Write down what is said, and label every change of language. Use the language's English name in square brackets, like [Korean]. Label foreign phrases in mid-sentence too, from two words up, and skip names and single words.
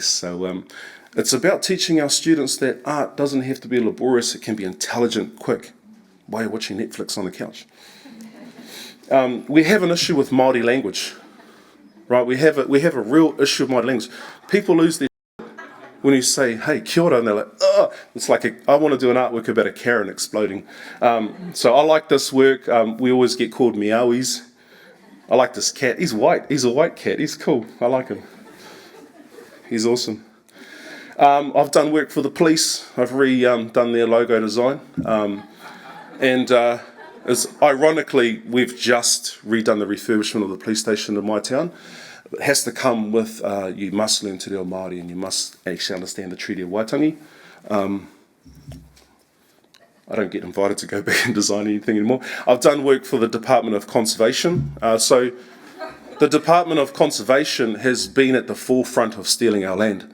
[English] So it's about teaching our students that art doesn't have to be laborious. It can be intelligent, quick, while you're watching Netflix on the couch. We have an issue with Māori language, right? We have a real issue with Māori language. People lose their when you say, [Māori] hey, kia ora, [English] and they're like, oh, it's like I want to do an artwork about a Karen exploding. So I like this work. We always get called meowies. I like this cat. He's white. He's a white cat. He's cool. I like him. He's awesome. I've done work for the police. I've redone their logo design. Ironically, we've just redone the refurbishment of the police station in my town. It has to come with, you must learn [Māori] te reo Māori [English] and you must actually understand the Treaty of Waitangi. I don't get invited to go back and design anything anymore. I've done work for the Department of Conservation. So the Department of Conservation has been at the forefront of stealing our land.